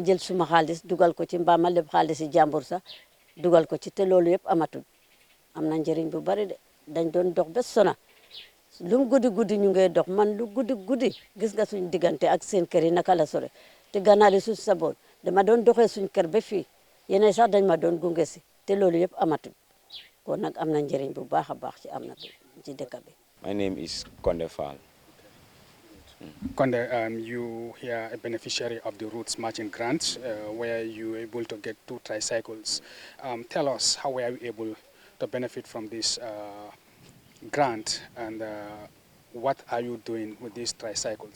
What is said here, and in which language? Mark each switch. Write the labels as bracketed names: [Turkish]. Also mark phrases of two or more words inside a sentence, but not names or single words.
[Wolof] jël suma xaalis dugal ko ci mbaa ma leb xaalis yi jàmbur sax dugal ko ci te loolu yëpp amatul am na njëriñ bu bari de dañ doon dox ba sona lu guddi ñu ngay dox man lu guddi gis nga suñ diggante ak seen kër yi naka la sore te ganaar yi suñ saboon dama doon doxee suñ kër ba fii yeneen sax dañ ma doon gunge si te loolu yëpp amatul kon nag am na njëriñ bu baax a baax ci dëkk bi. [English] My name is Konde Fall. Konde, you are a beneficiary of the Roots Matching Grant, where you were able to get 2 tricycles. Tell us, how were you able to benefit from this grant, and what are you doing with these tricycles?